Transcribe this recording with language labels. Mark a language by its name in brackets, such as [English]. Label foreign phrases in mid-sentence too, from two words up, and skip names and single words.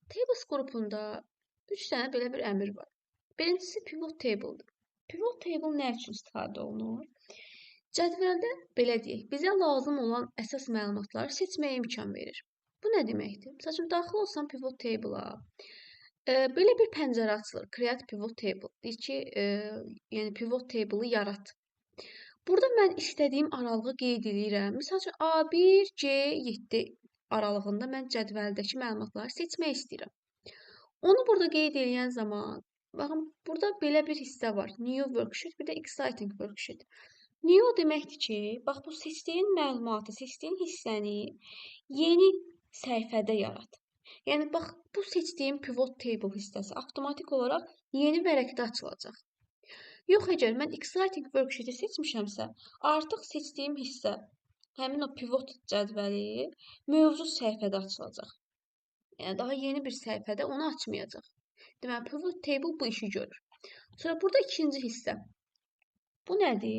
[Azerbaijani] Tables qrupunda 3 dənə belə bir əmr var. Birincisi [English] pivot table'dır. Pivot table [Azerbaijani] nə üçün istifadə olunur? Cədvəldə belə deyək, bizə lazım olan əsas məlumatları seçməyə imkan verir. Bu nə deməkdir? Məsələn, daxil olsam [English] pivot table'a, [Azerbaijani] belə bir pəncərə açılır. [English] Create pivot table. [Azerbaijani] Deyir ki, yəni [English] pivot table'ı [Azerbaijani] yarat. Burada mən istədiyim aralığı qeyd edirəm. Məsələn, A1, C7 aralığında mən cədvəldəki məlumatları seçmək istəyirəm. Onu burada qeyd edən zaman, baxın, burada belə bir hissə var. [English] New worksheet, [Azerbaijani] bir də [English] exciting worksheet. [Azerbaijani] New deməkdir ki, bax bu seçdiyin məlumatı, seçdiyin hissəni yeni səhifədə yarat. Yəni bax bu seçdiyim [English] pivot table [Azerbaijani] hissəsi avtomatik olaraq yeni vərəqdə açılacaq. Yox, əgər mən [English] exciting worksheet-i [Azerbaijani] seçmişəmsə, artıq seçdiyim hissə həmin o pivot cədvəli mövcud səhifədə açılacaq. Yəni daha yeni bir səhifədə onu açmayacaq. Deməli, [English] pivot table [Azerbaijani] bu işi görür. Sonra burada ikinci hissə. Bu nədir?